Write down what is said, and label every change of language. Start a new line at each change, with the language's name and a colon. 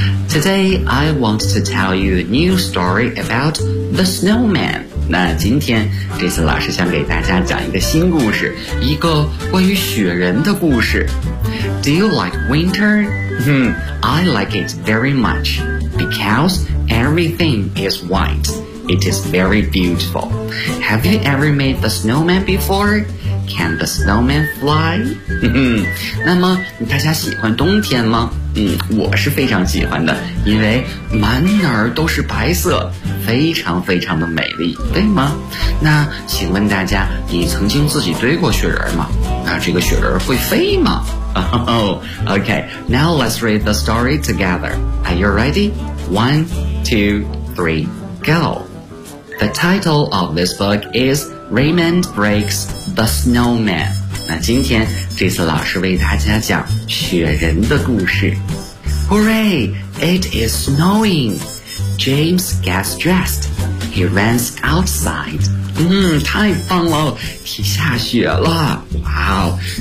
English: Today I want to tell you a new story about the snowman.
Chinese: 那今天 Jason 老师想给大家讲一个新故事，一个关于雪人的故事。
English: Do you like winter? I like it very much becauseEverything is white. It is very beautiful. Have you ever made the snowman before? Can the snowman fly?
Chinese: 那么大家喜欢冬天吗？我是非常喜欢的，因为满哪儿都是白色，非常非常的美丽，对吗？那请问大家，你曾经自己堆过雪人吗？那这个雪人会飞吗？
English: Okay, now let's read the story together. Are you ready? One, two, three, go. The title of this book is Raymond Breaks the Snowman.
Chinese: 那今天这次老师为大家讲雪人的故事。
English: Hooray! It is snowing. James gets dressed. He runs outside.
Chinese: 太棒了，下雪了，哇哦。